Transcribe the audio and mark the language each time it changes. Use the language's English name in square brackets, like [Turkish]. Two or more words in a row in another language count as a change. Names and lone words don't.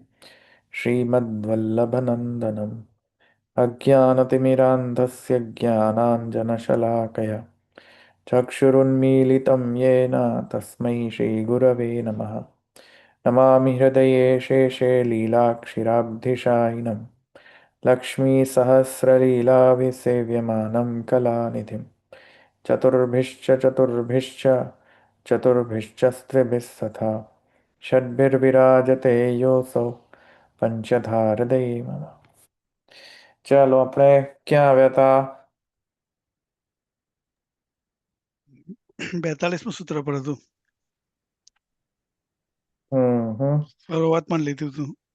[Sanskrit] श्रीमद्वल्लभनन्दनम् अज्ञानतिमिरान्धस्य ज्ञानाञ्जनशलाकया चक्षुरुन्मीलितं येन तस्मै श्रीगुरवे नमः नमामि हृदये शेषे लीलाक्षिराब्धिशायिनं लक्ष्मीसहस्रलीलाभिसेव्यमानं कलानिधिं चतुर्भिश्च चतुर्भिश्च स्त्रिभिः तथा षड्भिर्विराजते योऽसौ પંચધારદય. [Gujarati] ચાલો આપણે ક્યાં આવ્યા હતા? 42મું સૂત્ર પર હતું. હમ. શરૂઆતમાં લીધું હતું.